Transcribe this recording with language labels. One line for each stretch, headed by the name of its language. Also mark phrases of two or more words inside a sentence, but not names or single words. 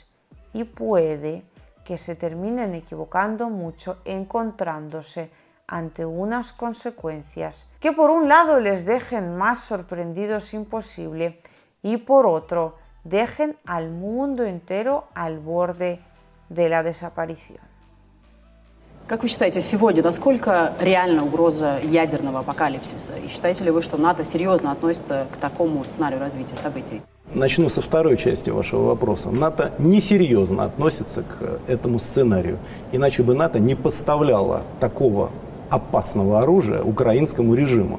Spanish: Y puede que se terminen equivocando mucho, encontrándose ante unas consecuencias que por un lado les dejen más sorprendidos imposible y por otro dejen al mundo entero al borde de la desaparición.
Russian: Как вы считаете, сегодня насколько реальна угроза ядерного апокалипсиса? И считаете ли вы, что НАТО серьезно относится к такому сценарию развития событий? Начну со второй части вашего вопроса. НАТО несерьезно относится к этому сценарию. Иначе бы НАТО не поставляло такого опасного оружия украинскому режиму.